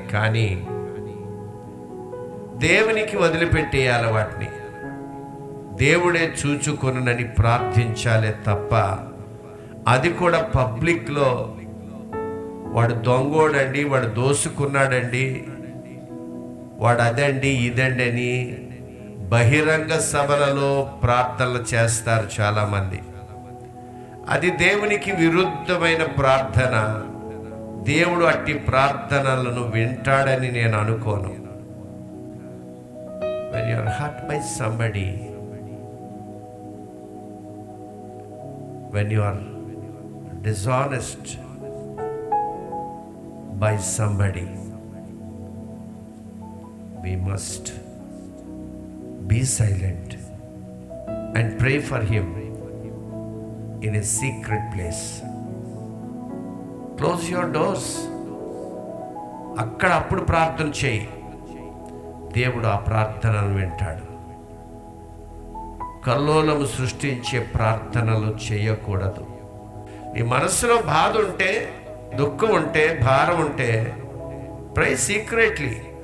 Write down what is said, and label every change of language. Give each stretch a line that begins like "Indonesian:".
Telugu: కానీ దేవునికి వదిలిపెట్టేయాలి, వాటిని దేవుడే చూచుకొనునని ప్రార్థించాలే తప్ప, అది కూడా పబ్లిక్లో వాడు దొంగోడండి, వాడు దోసుకున్నాడండి, వాడు అదండి ఇదండి అని బహిరంగ సభలలో ప్రార్థనలు చేస్తారు చాలామంది. అది దేవునికి విరుద్ధమైన ప్రార్థన. దేవుడు అట్టి ప్రార్థనలను వింటాడని నేను అనుకోను.
English: When you are hurt by somebody, when you are dishonest by somebody, we must be silent and pray for him in a secret place. Close your doors.
Telugu: అక్కడ అప్పుడు ప్రార్థన చేయి, దేవుడు ఆ ప్రార్థనను వింటాడు. కల్లోలము సృష్టించే ప్రార్థనలు చేయకూడదు. నీ మనసులో బాధ ఉంటే, దుఃఖం ఉంటే, భారం ఉంటే,
English: Pray secretly.